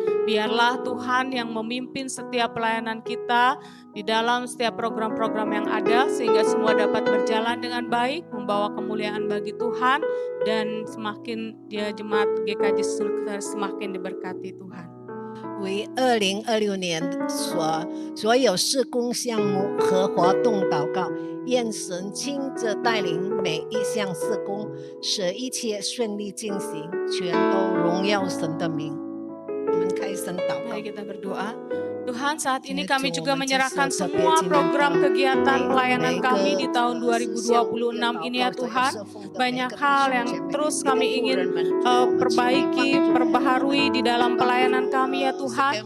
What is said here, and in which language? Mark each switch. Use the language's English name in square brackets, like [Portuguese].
[Indonesian] Biarlah Tuhan yang memimpin setiap pelayanan kita di dalam setiap program-program yang ada, sehingga semua dapat berjalan dengan baik, membawa kemuliaan bagi Tuhan, dan semakin dia jemaat GKJ Sulker semakin diberkati Tuhan. [Chinese] 为2026年所有事工项目和活动祷告，愿神亲自带领每一项事工，使一切顺利进行，全都荣耀神的名。我们开声祷告。 [Indonesian] Mari kita berdoa. Tuhan, saat ini kami juga menyerahkan semua program kegiatan pelayanan kami di tahun 2026 ini ya Tuhan. Banyak hal yang terus kami ingin perbaiki, perbaharui di dalam pelayanan kami ya Tuhan.